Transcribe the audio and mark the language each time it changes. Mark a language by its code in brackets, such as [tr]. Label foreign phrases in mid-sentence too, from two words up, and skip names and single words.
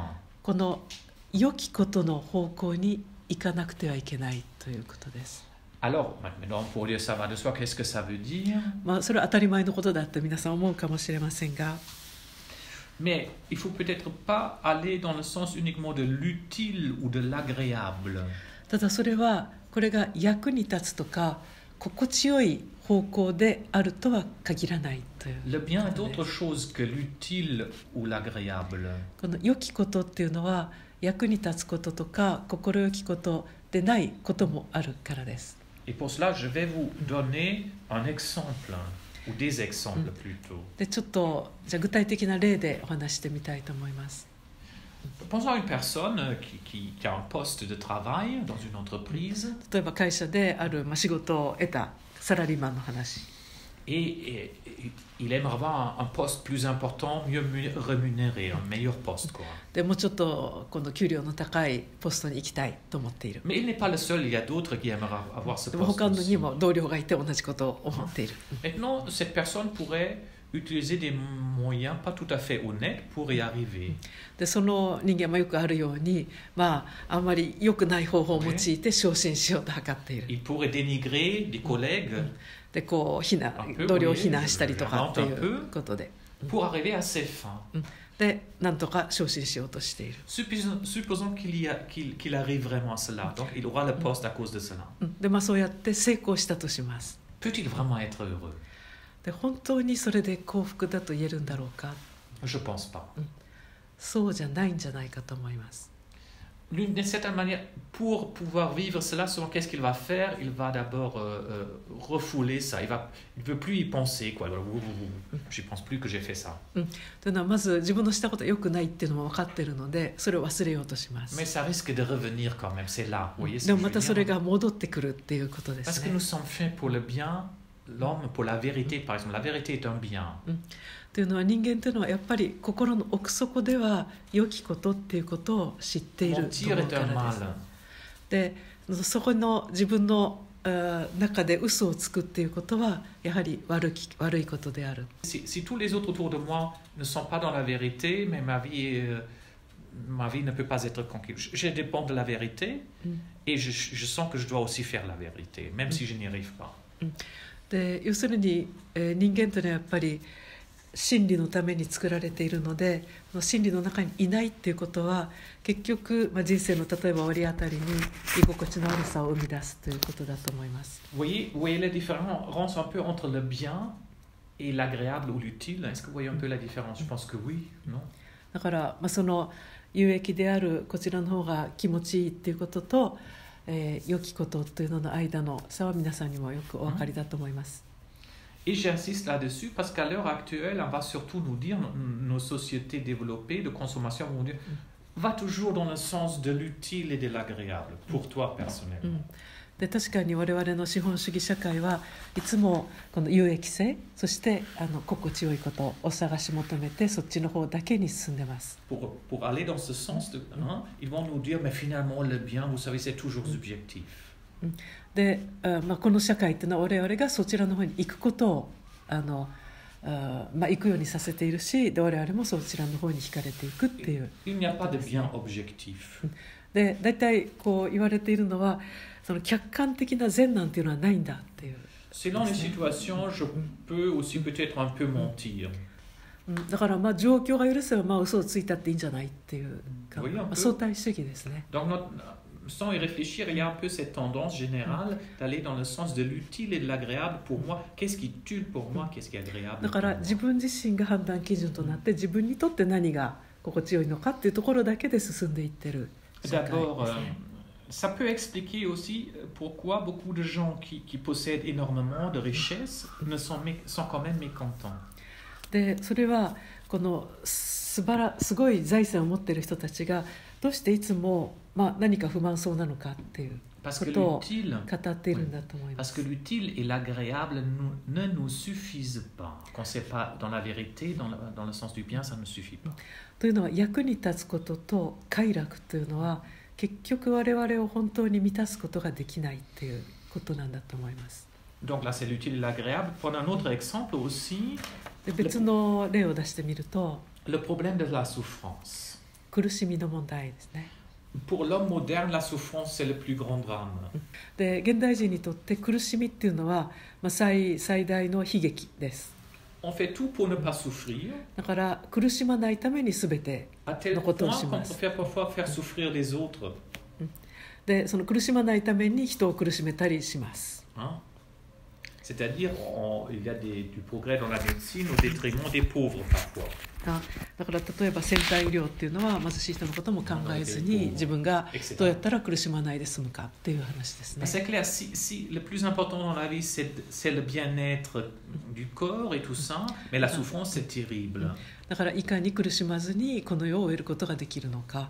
[ja] この良きことの方向に行かなくてはいけないということです。 [fr] Alors, maintenant pour dire ça va de soi, qu'est-ce que ça veut dire? [ja] それは当たり前のことだって皆さん思うかもしれませんが [fr] Mais il faut peut-être pas aller dans le sens uniquement de l'utile ou de l'agréable. [ja] ただそれはこれが役に立つとか心地よい方向であるとは限らないという。 [fr] Le bien est autre chose que l'utile ou l'agréable. [ja] この良きことっていうのは役に立つこととか心よきことでないこともあるからです。 [fr] Et pour cela, je vais vous donner un exemple, ou des exemples plutôt. [ja] でちょっとじゃあ具体的な例でお話してみたいと思います。 [fr] Pensons à une personne qui a un poste de travail dans une entreprise. [ja] 例えば会社である仕事を得たサラリーマンの話。 [fr] Et il aimerait avoir un poste plus important, mieux rémunéré, un meilleur poste, quoi. [ja] でもうちょっとこの給料の高いポストに行きたいと思っている。 [fr] Mais il n'est pas le seul, il y a d'autres qui aimeraient avoir ce poste. [ja] でも他にも同僚がいて同じことを思っている。 [fr] Maintenant, cette personne pourrait utiliser des moyens pas tout à fait honnêtes pour y arriver. [ja] でその人間もよくあるように、あんまり良くない方法を用いて昇進しようと図っている。 [fr] Il pourrait dénigrer des collègues. [ja] でこう同僚を非難したりとかっていうことで。 [fr] Pour arriver à ses fins. [ja] でなんとか昇進しようとしている。 [fr] Supposons qu'il arrive vraiment à cela, donc il aura le poste à cause de cela. [ja] でそうやって成功したとします。 [fr] Peut-il vraiment être heureux? [ja] で本当にそれで幸福だと言えるんだろうか。 [fr] Je pense pas. [ja] そうじゃないんじゃないかと思います。 [fr] D'une certaine manière, pour pouvoir vivre cela, souvent, qu'est-ce qu'il va faire? Il va d'abord refouler ça. Il ne veut plus y penser, quoi. Je ne pense plus que j'ai fait ça. [ja] というのはまず自分のしたことは良くないっていうのも分かっているので、それを忘れようとします。 [fr] Mais ça risque de revenir quand même. C'est là. Vous voyez, [ja] でもまたそれが戻ってくるっていうことですね。 [fr] Parce que nous sommes faits pour le bien, l'homme pour la vérité, par exemple. La vérité est un bien. [ja] というのは人間というのはやっぱり心の奥底では良きことっていうことを知っていると思うからです。でそこの自分の中で嘘をつくっていうことはやはり悪いことである。 [fr] Si tous les autres autour de moi ne sont pas dans la vérité, mais ma vie ne peut pas être conquise. Je dépends de la vérité et je sens que je dois aussi faire la vérité, même si je n'y arrive pas. [ja] で要するに、人間というのはやっぱり真理のために作られているので、真理の中にいないっていうことは結局、人生の例えば折り当たりに居心地の悪さを生み出すということだと思います。 [fr] Vous voyez la différence un peu entre le bien et l'agréable ou l'utile? Est-ce que vous voyez un peu la différence? Je pense que oui, non? [ja] だから、その有益であるこちらの方が気持ちいいっていうことと、良きことというのの間の差は皆さんにもよくお分かりだと思います。 [fr] Et j'insiste là-dessus parce qu'à l'heure actuelle, on va surtout nous dire, nos sociétés développées de consommation vont dire, va toujours dans le sens de l'utile et de l'agréable, pour toi personnellement. [ja] で確かに我々の資本主義社会はいつもこの有益性、そして心地よいことを探し求めてそっちの方だけに進んでます。 [fr] Pour aller dans ce sens, ils vont nous dire, mais finalement le bien, vous savez, c'est toujours subjectif. [ja] で、この社会っていうのは我々がそちらの方に行くことを行くようにさせているし、で我々もそちらの方に惹かれていくっていう。 [fr] Il n'y a pas de bien objectif. [ja] で大体こう言われているのは、その客観的な善なんていうのはないんだっていう。 [fr] Selon les situations, je peux aussi peut-être un peu mentir. [ja] だから状況が許せば嘘をついたっていいんじゃないっていうか、相対主義ですね。 [fr] Sans y réfléchir, il y a un peu cette tendance générale d'aller dans le sens de l'utile et de l'agréable pour moi. Qu'est-ce qui est utile pour moi? Qu'est-ce qui est agréable? [ja] だから自分自身が判断基準となって、自分にとって何が心地よいのかっていうところだけで進んでいってる社会ですね。 [fr] D'abord, ça peut expliquer aussi pourquoi beaucoup de gens qui possèdent énormément de richesses sont quand même mécontents. [ja] でそれはこのすごい財産を持っている人たちがどうしていつも何か不満そうなのかっていうことを語っているんだと思います。 [fr] Parce que l'utile et l'agréable ne nous suffisent pas. Quand c'est pas dans la vérité, dans le sens du bien, ça ne suffit pas. [ja] というのは役に立つことと快楽というのは結局我々を本当に満たすことができないっていうことなんだと思います。 [fr] Donc là, c'est l'utile et l'agréable. Prenons un autre exemple aussi. [ja] で別の例を出してみると、 [fr] le problème de la souffrance. [ja] 苦しみの問題ですね。 [fr] Pour l'homme moderne, la souffrance, c'est le plus grand drame. [ja] で現代人にとって苦しみっていうのは、最大の悲劇です。 [fr] On fait tout pour ne pas souffrir. [ja] だから苦しまないために全てのことをします。 [fr] À tel point qu'on préfère parfois faire souffrir les autres. [ja] でその苦しまないために人を苦しめたりします。 [fr] C'est-à-dire, il y a du progrès dans la médecine au détriment des pauvres parfois. [ja] だから例えば先端医療っていうのは貧しい人のことも考えずに自分がどうやったら苦しまないで済むかっていう話ですね。 [fr] C'est clair, si le plus important dans la vie c'est le bien-être du corps et tout ça, mais la souffrance c'est terrible. [ja] だからいかに苦しまずにこの世を終えることができるのか。